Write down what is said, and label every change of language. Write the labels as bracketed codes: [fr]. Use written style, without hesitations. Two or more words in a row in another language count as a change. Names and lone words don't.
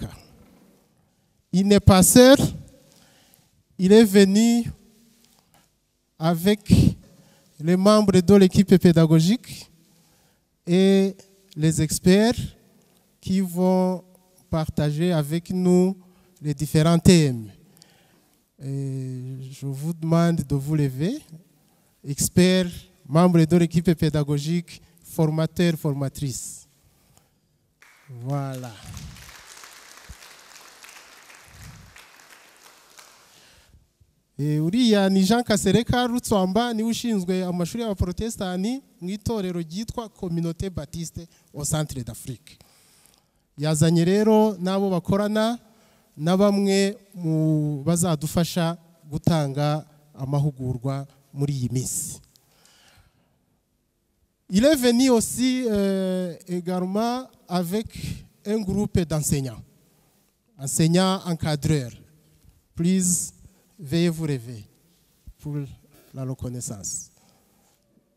[fr] Il n'est pas seul, il est venu avec les membres de l'équipe pédagogique et les experts qui vont partager avec nous les différents thèmes. Et je vous demande de vous lever, experts, membres de l'équipe pédagogique, formateurs, formatrices. Voilà. [rw] Uriya ni Jean Kasereka Rutswamba, ni ushinzwe amashuri y'abaprotestani mu itorero ryitwa Communauté Baptiste au Centre d'Afrique. Yazanye rero nabo bakorana na bamwe mu bazadufasha gutanga amahugurwa muri iyi minsi. [fr] Il est venu aussi également avec un groupe d'enseignants, enseignants encadreurs. Please, veuillez vous lever pour la reconnaissance.